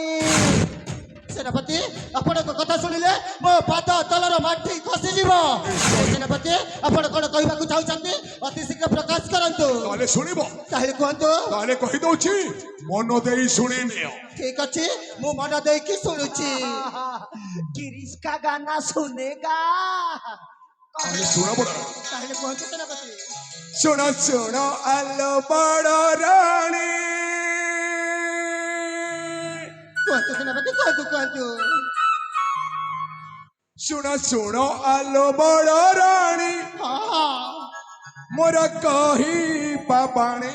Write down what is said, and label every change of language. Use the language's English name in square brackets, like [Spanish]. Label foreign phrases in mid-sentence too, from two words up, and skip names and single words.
[Odia] ସେନାପତି ଆପଣଙ୍କ କଥା ଶୁଣିଲେ ମୋ ପାଦ ତଳର ମାଟି ଖସିଯିବ। ସେନାପତି ଆପଣ କଣ କହିବାକୁ ଚାହୁଁଛନ୍ତି ଅତି ଶୀଘ୍ର ପ୍ରକାଶ କରନ୍ତୁ। ତାହେଲେ ଶୁଣିବ ତାହେଲେ କୁହନ୍ତୁ। ତାହେଲେ କହିଦଉଛି ମନ ଦେଇ ଶୁଣି ନିଅ। ଠିକ ଅଛି ମୁଁ ମନ ଦେଇକି ଶୁଣୁଛି। [Hindi] गिरीश का गाना सुनेगा। [Odia] ତାହେଲେ ଶୁଣ ବଡ଼ ତାହେଲେ କୁହନ୍ତୁ ସେନାପତି। ଶୁଣ ଶୁଣ ଆଲୋ ବଡ଼ ରାଣୀ। କୁହନ୍ତୁ ସେନାପତି କୁହନ୍ତୁ କୁହନ୍ତୁ। ଶୁଣ ଶୁଣ ଆଲୋ ବଡ଼ ରାଣୀ ମୋର କହିବା ବାଣୀ।